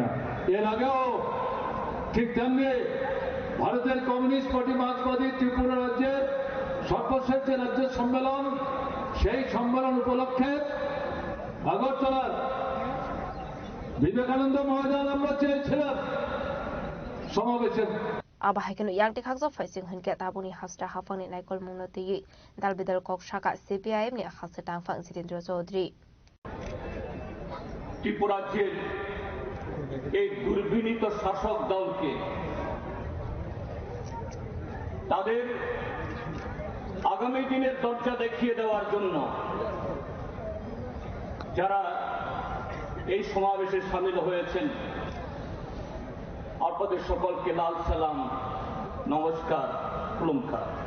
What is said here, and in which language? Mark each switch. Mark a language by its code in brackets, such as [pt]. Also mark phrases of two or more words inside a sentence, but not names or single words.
[bn] এর আগেও ঠিক তেমনি ভারতের কমিউনিস্ট পার্টি মার্ক্সবাদী ত্রিপুরা রাজ্যের সর্বশেষ যে রাজ্য সম্মেলন, সেই সম্মেলন উপলক্ষে আগরতলার বিবেকানন্দ ময়দান আমরা চেয়েছিলাম সমাবেশের [trp] Abahaikan yang dikhaksa faising hunke tabuni hasta hafang ni naikol mungnoti dalbidal kok shaka CPIM ni hasta tangfang Sitendra Chaudhary [bn] ত্রিপুরা রাজ্যের এই দুর্বিনীত শাসক দলকে তাদের আগামী দিনের দরজা দেখিয়ে দেওয়ার জন্য যারা এই সমাবেশে শামিল হয়েছেন, আপনাদের সকলকে লাল সালাম, নমস্কার, কুলুমকা।